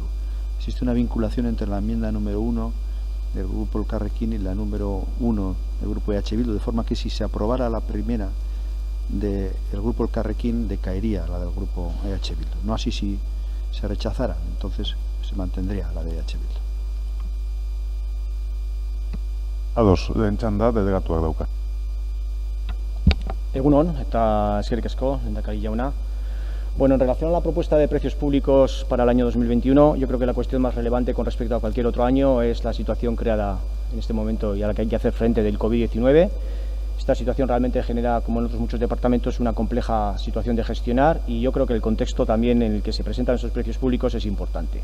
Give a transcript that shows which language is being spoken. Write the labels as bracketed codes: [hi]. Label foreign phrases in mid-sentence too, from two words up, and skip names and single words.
[es] Existe una vinculación entre la enmienda número 1 del grupo Elkarrekin y la número 1 del grupo EH Bildu, de forma que si se aprobara la primera del grupo Elkarrekin, decaería la del grupo EH Bildu. No así si se rechazara, entonces se mantendría la de EH Bildu. [eu] Ados, lehen txanda, delegatuak dauka. Egunon, eta eskerrik asko, lehendakari jauna. [es] Bueno, en relación a la propuesta de precios públicos para el año 2021, yo creo que la cuestión más relevante con respecto a cualquier otro año es la situación creada en este momento y a la que hay que hacer frente del COVID-19. Esta situación realmente genera, como en otros muchos departamentos, una compleja situación de gestionar, y yo creo que el contexto también en el que se presentan esos precios públicos es importante.